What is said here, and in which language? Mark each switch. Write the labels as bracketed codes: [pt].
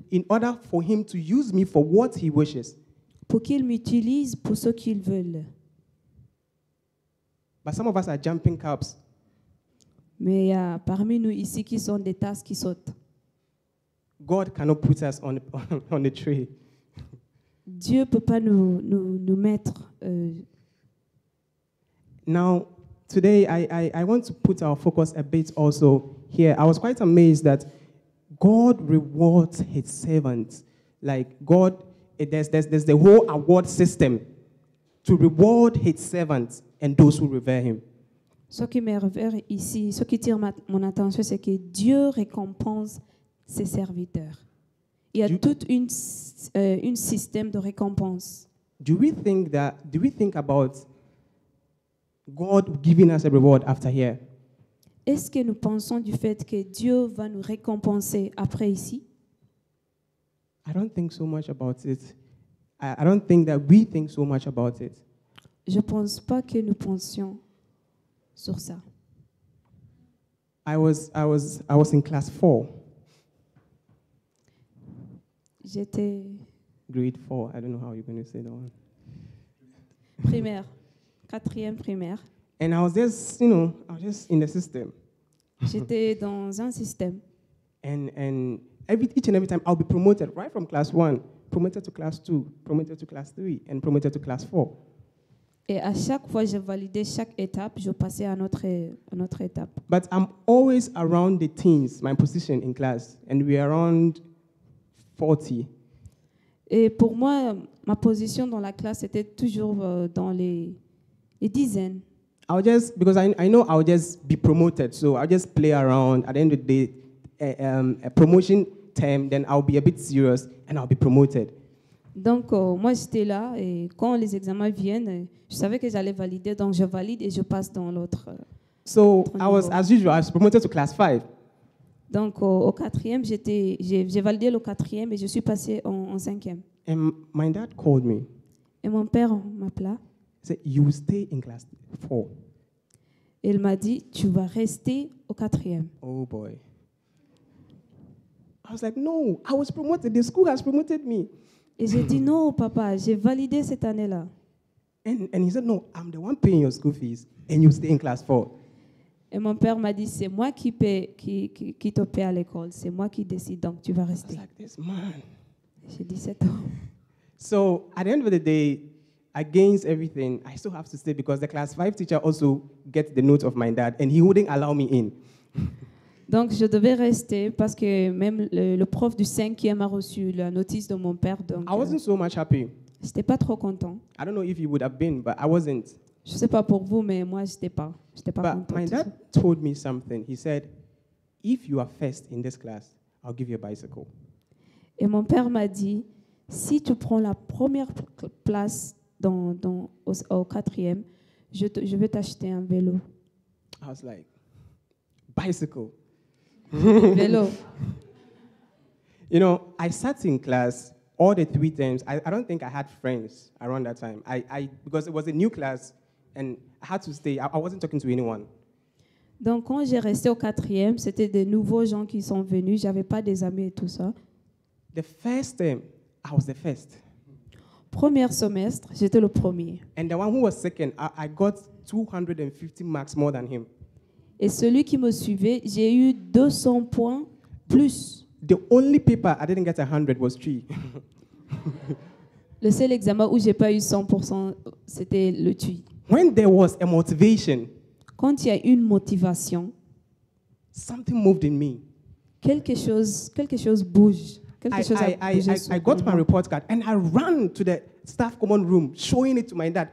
[en] In order for him to use me for what he wishes. [fr] pour qu'il m'utilise pour ce qu'il veut. [en] But some of us are jumping cups. [fr] Mais il y a parmi nous ici qui sont des tasses qui sautent. [en] God cannot put us on on the tray. [fr] Dieu ne peut pas nous mettre. [en] Now, today I want to put our focus a bit also here. I was quite amazed that God rewards his servants. Like God, there's the whole award system to reward his servants and those who revere him. [fr] Ce qui m'énerve ici, ce qui tire mon attention, c'est que Dieu récompense ses serviteurs. Il y a tout un système de récompense. [en] Do we think about God giving us a reward after here? [fr] Est-ce que nous pensons du fait que Dieu va nous récompenser après ici? [en] I don't think so much about it. I don't think that we think so much about it. [fr] Je ne pense pas que nous pensions sur ça. [en] I was in class 4, [fr] J'étais [en] grade 4. I don't know how you're going to say that one. [fr] primaire, 4e primaire. [en] And I was just in the system. [fr] J'étais dans un système. [en] And each and every time I'll be promoted right from class 1, promoted to class 2, promoted to class 3, and promoted to class 4. [fr] Et à chaque fois, je validais chaque étape, je passais à notre étape. [en] But I'm always around the teens, my position in class, and we're around 40. [fr] Et pour moi, ma position dans la classe était toujours dans les dizaines. [en] Because I know I'll just be promoted, so I'll just play around. At the end of the day, a promotion term, then I'll be a bit serious and I'll be promoted. [fr] Donc, moi, j'étais là et quand les examens viennent, je savais que j'allais valider, donc je valide et je passe dans l'autre. [en] So as usual, I was promoted to class 5. [fr] Donc, au 4e, j'ai validé le 4e et je suis passée en 5e. [en] And my dad called me. [fr] Et mon père m'appela. [en] He said, "You will stay in class 4." [fr] Et il m'a dit, tu vas rester au 4e. [en] Oh boy. I was like, "No, I was promoted. The school has promoted me." [fr] Et j'ai dit, non, papa, j'ai validé cette année-là. [en] And he said, "No, I'm the one paying your school fees, and you stay in class 4." [fr] Et mon père m'a dit, c'est moi qui te paie à l'école, c'est moi qui décide, donc tu vas [en] I was [fr] rester. [en] like, "This man." [fr] J'ai 17 ans. [en] So at the end of the day, against everything, I still have to stay because the class 5 teacher also gets the note of my dad, and he wouldn't allow me in. [fr] Donc je devais rester parce que même le prof du 5e a reçu la notice de mon père, donc [en] I wasn't so much happy. [fr] j'étais pas trop content. [en] I don't know if he would have been, but I wasn't. [fr] Je sais pas pour vous, mais moi j'étais pas [en] But [fr] contente. [en] my dad told me something. He said, "If you are first in this class, I'll give you a bicycle." [fr] Et mon père m'a dit, si tu prends la première place au 4e, je vais t'acheter un vélo. [en] I was like, "Bicycle." [fr] Vélo. [en] You know, I sat in class all the 3 terms. I don't think I had friends around that time. Because it was a new class and I had to stay. I wasn't talking to anyone. [fr] Donc quand j'ai resté au 4e, c'était des nouveaux gens qui sont venus, j'avais pas des amis et tout ça. [en] The first term, I was the first. [fr] Premier semestre, j'étais le premier. [en] And the one who was second, I got 250 marks more than him. [fr] Et celui qui me suivait, j'ai eu 200 points plus. [en] The only paper I didn't get 100 was 3. [fr] Le seul examen où j'ai pas eu 100%, c'était le TUI. [en] When there was a motivation, [fr] Quand il y a une motivation, [en] something moved in me. [fr] quelque chose bouge. Quelque chose a bougé sur [en] I got my [fr] moi. [en] report card and I ran to the staff common room, showing it to my dad.